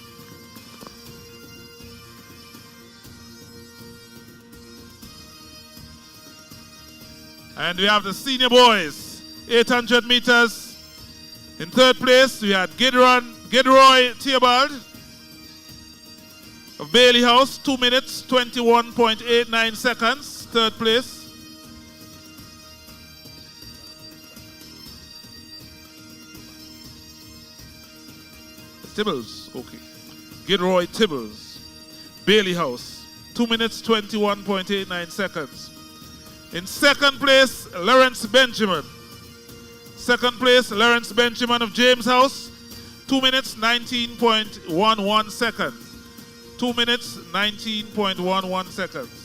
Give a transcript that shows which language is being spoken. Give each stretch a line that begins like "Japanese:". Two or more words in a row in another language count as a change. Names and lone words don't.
English: And we have the senior boys, 800 meters. In third place, we had Gidroy Theobald of Bailey House, 2 minutes 21.89 seconds, third place. Tibbles, okay. Gidroy Tibbles, Bailey House, 2 minutes 21.89 seconds. In second place, Lawrence Benjamin. Second place, Lawrence Benjamin of James House, 2 minutes 19.11 seconds. 2 minutes 19.11 seconds.